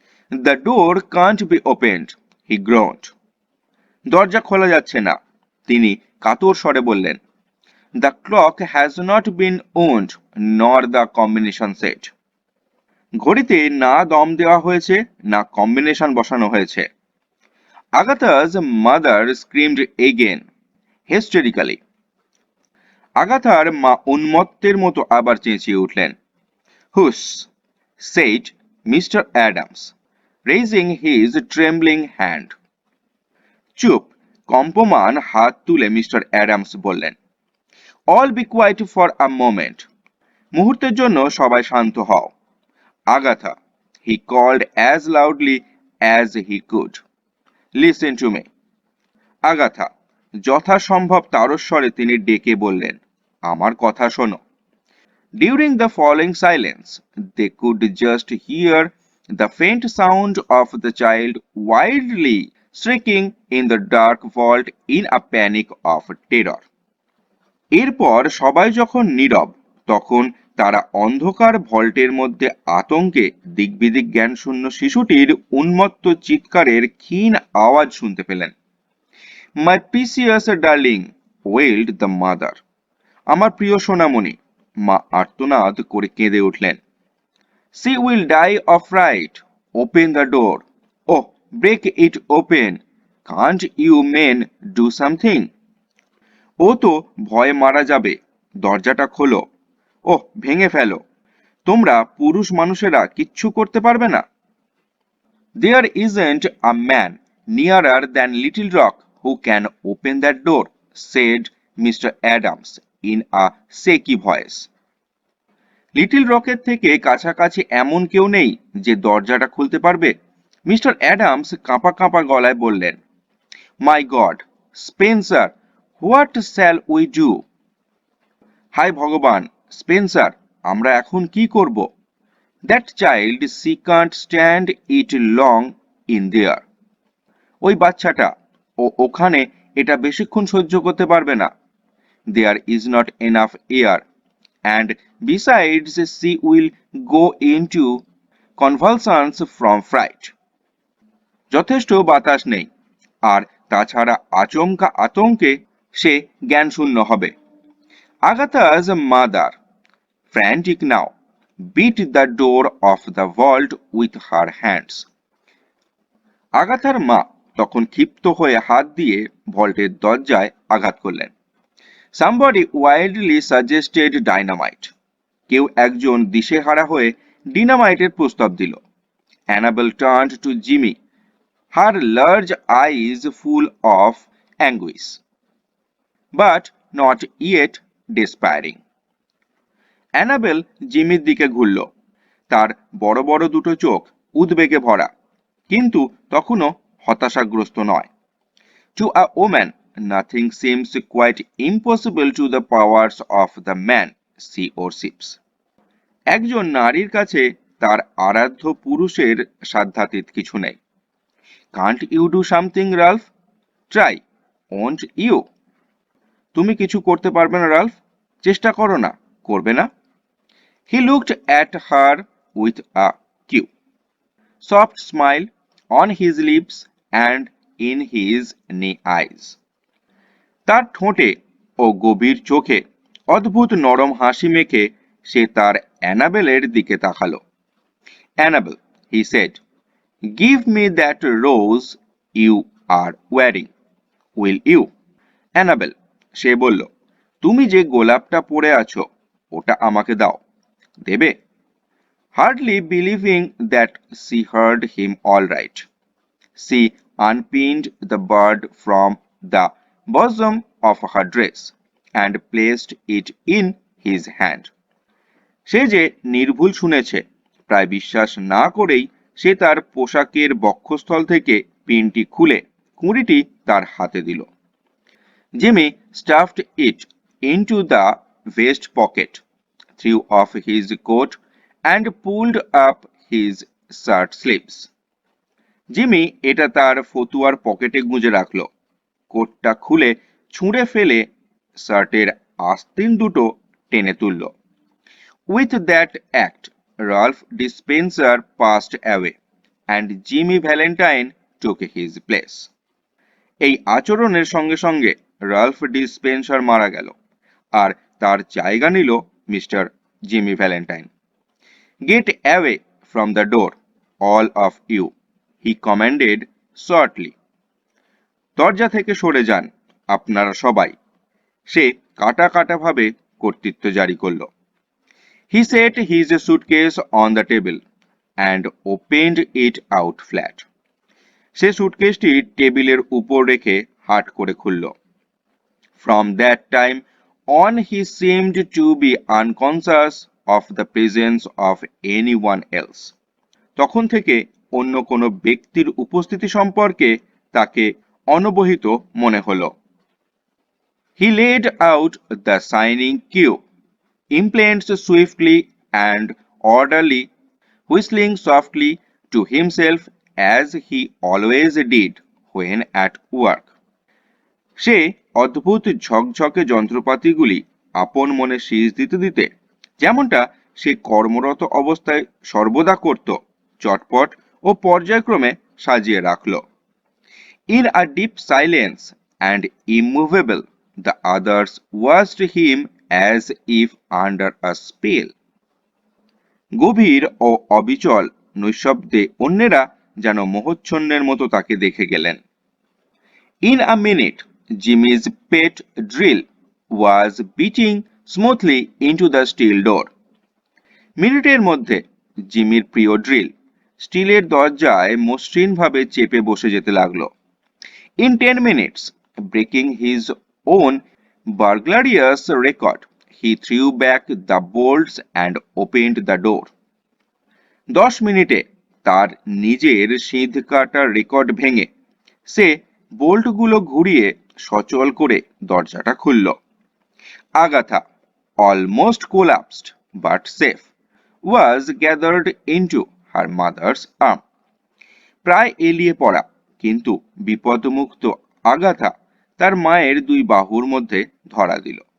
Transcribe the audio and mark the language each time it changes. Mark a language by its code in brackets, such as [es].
[en] The door can't be opened, he groaned. [bn] দরজা খোলা যাচ্ছে না, তিনি কাতর স্বরে বললেন। [en] The clock has not been wound nor the combination set. [bn] ঘড়িতে না দম দেওয়া হয়েছে না কম্বিনেশন বসানো হয়েছে। [en] Agatha's mother screamed again, hysterically. [bn] আগাথার মা উন্মত্তের মতো আবার চেঁচিয়ে উঠলেন। [en] Hush, said Mr. Adams, raising his trembling hand. [bn] চুপ, কম্পমান হাত তুলে মিস্টার অ্যাডামস বললেন। [en] All be quiet for a moment. [bn] মুহূর্তের জন্য সবাই শান্ত হও। [en] Agatha, he called as loudly as he could. Listen to me. [bn] Agatha, যথাসম্ভব তারস্বরে তিনি ডেকে বললেন, আমার কথা শোনো। [en] During the following silence, they could just hear the faint sound of the child wildly shrieking in the dark vault in a panic of terror. [bn] এরপর সবাই যখন নীরব তখন তারা অন্ধকার ভল্টের মধ্যে আতঙ্কে দিকবিদিক জ্ঞানশূন্য শিশুটির উন্মত্ত চিৎকারের ক্ষীণ আওয়াজ শুনতে পেলেন। [en] My precious darling, wailed the mother. [bn] আমার প্রিয় সোনামণি, মা আর্তনাদ করে কেঁদে উঠলেন। [en] She will die of fright. Open the door. Oh, break it open. Can't you men do something? [bn] ও তো ভয়ে মারা যাবে, দরজাটা খোলো। ওহ, ভেঙে ফেলো, তোমরা পুরুষ মানুষেরা কিচ্ছু করতে পারবে না। [en] There isn't a man nearer than Little Rock who can open that door, said Mr. Adams in a shaky voice. [bn] Little রকের থেকে কাছাকাছি এমন কেউ নেই যে দরজাটা খুলতে পারবে, মিস্টার অ্যাডামস কাঁপা কাঁপা গলায় বললেন। [en] My God, Spencer, what shall we do? [bn] হায় ভগবান, স্পেন্সার, আমরা এখন কি করব? [en] That child, she can't stand it long in there. [bn] ওই বাচ্চাটা, ও ওখানে এটা বেশিক্ষণ সহ্য করতে পারবে না। [en] There is not enough air, and besides she will go into convulsions from fright. [bn] যথেষ্ট বাতাস নেই, আর তাছাড়া আচমকা আতঙ্কে সে জ্ঞানশূন্য হবে। [en] Agatha's mother, frantic now, beat the door of the vault with her hands. [bn] আগাথার মা তখন ক্ষিপ্ত হয়ে হাত দিয়ে ভল্টের দরজায় আঘাত করলেন। [en] Somebody wildly suggested dynamite. [bn] কেউ একজন দিশেহারা হয়ে ডিনামাইটের প্রস্তাব দিল। [en] Annabel turned to Jimmy, her large eyes full of anguish, but not yet despairing. [bn] Enable জিমির দিকে ঘুরল, তার বড় বড় দুটো চোখ উদ্বেগে ভরা, কিন্তু তখনও হতাশাগ্রস্ত নয়। [en] To a woman, nothing seems quite impossible to the powers of the man she worships. [bn] একজন নারীর কাছে তার আরাধ্য পুরুষের সাধ্যাতীত কিছু নেই। [en] Can't you do something, Ralph? Try, won't you? [bn] তুমি কিছু করতে পারবে না, রাল্ফ? চেষ্টা করো না, করবে না? [en] He looked at her with a cue, soft smile on his lips and in his knee eyes. [bn] তার ঠোঁটে ও গভীর চোখে অদ্ভুত নরম হাসি মেখে সে তার অ্যানাবেলের দিকে তাকালো। [en] Annabel, he said, give me that rose you are wearing, will you? [bn] Annabel, সে বলল, তুমি যে গোলাপটা পরে আছো ওটা আমাকে দাও, দেবে? [en] Hardly believing that she heard him all right, she unpinned the bird from the bosom of her dress and placed it in his hand. [bn] সে যে নির্ভুল শুনেছে, প্রায় বিশ্বাস না করেই সে তার পোশাকের বক্ষস্থল থেকে পিনটি খুলে কুঁড়িটি তার হাতে দিল। [en] Jimmy stuffed it into the vest pocket, threw off his coat, and pulled up his shirt sleeves. [bn] Jimmy এটা তার ফতুয়ার পকেটে গুঁজে রাখল, কোটটা খুলে ছুঁড়ে ফেলে শার্টের আস্তিন দুটো টেনে তুলল। [en] With that act, Ralph Dispenser passed away, and Jimmy Valentine took his place. [bn] এই আচরণের সঙ্গে সঙ্গে রাল্ফ ডিসপেন্সার মারা গেল, আর তার জায়গা নিল mister Jimmy Valentine. [en] Get away from the door, all of you, he commanded shortly. [bn] দরজা থেকে সরে যান আপনারা সবাই, সে কাটা কাটাভাবে কর্তৃত্ব জারি করল। [en] He set his suitcase on the table and opened it out flat. [bn] সে সুটকেসটি টেবিলের উপর রেখে হাট করে খুলল। [en] From that time on he seemed to be unconscious of the presence of anyone else. [bn] তখন থেকে অন্য কোনো ব্যক্তির উপস্থিতি সম্পর্কে তাকে অনবহিত মনে হলো। [en] He laid out the shining cue, implements swiftly and orderly, whistling softly to himself as he always did when at work. [bn] সে অদ্ভুত ঝকঝকে যন্ত্রপাতিগুলি আপন মনে শীষ দিতে দিতে, যেমনটা সে কর্মরত অবস্থায় সর্বদা করত, চটপট ও পর্যায়ক্রমে সাজিয়ে রাখল। [en] In a deep silence and immovable, the others watched him as if under a spell. [bn] গভীর ও অবিচল নৈশব্দে অন্যেরা যেন মোহচ্ছন্নের মতো তাকে দেখে গেলেন। [en] In a minute, Jimmy's pet drill was beating smoothly into the steel door. [bn] মিনিটের মধ্যে জিমির প্রিয় ড্রিল স্টিলের দরজায় মসৃণভাবে চেপে বসে যেতে লাগলো। [en] In 10 minutes, breaking his own burglarious record, he threw back the bolts and opened the door. [bn] 10 মিনিটে তার নিজের সিঁধ কাটা রেকর্ড ভেঙে সে বোল্টগুলো ঘুরিয়ে সচল করে দরজাটা খুলল। [en] Agatha, almost collapsed but safe, was gathered into her mother's arm. [bn] প্রায় এলিয়ে পড়া কিন্তু বিপদমুক্ত আগাথা তার মায়ের দুই বাহুর মধ্যে ধরা দিল।